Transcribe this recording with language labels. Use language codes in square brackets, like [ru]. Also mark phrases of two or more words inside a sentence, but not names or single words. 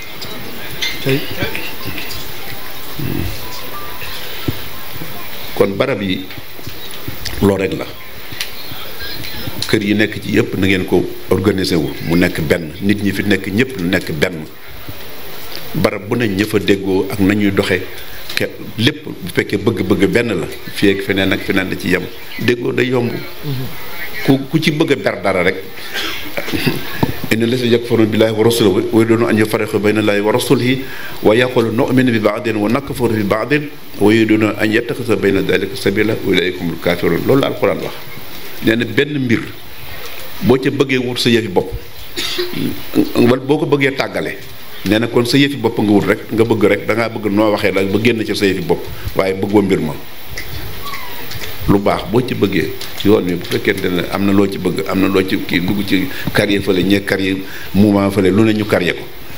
[wo] kon barab yi loolu rek la kër yi nekk ci yëpp na ngeen ko organiser wu mu nekk benn nit ñi fi nekk ñëpp lu nekk benn barab bu ne ña fa déggoo ak nañuy doxe lépp bu fekkee bëgg-bëgg benn la fii ak feneen da ci yem déggoo day yomb. [ar] ku ci bëgg a ber dara rek إن الذين يكفرون بالله ورسله ويريدون أن يفرقوا بين الله ورسله ويقولون نؤمن ببعض ونكفر ببعض ويريدون أن يتخذوا بين ذلك سبيلا أولئك هم الكافرون [wo] loolu la alquran wax. nee na benn mbir boo ca bëggee wut sa yëfi bopp wala boo ko bëggee tàggale nee na kon sa yëfi bopp nga wut rek nga bëgg rek da ngaa bëgg noo waxee la ba génn ci sa yëfi bopp waaye bëggoo mbir ma lu baax boo ci bëggee yoon wi bu fekkente ne am na loo ci bëgg am na loo ci kii dugg ci carrière fële ñee [fr] carrière mouvement [wo] fële lu ne ñu carrière ko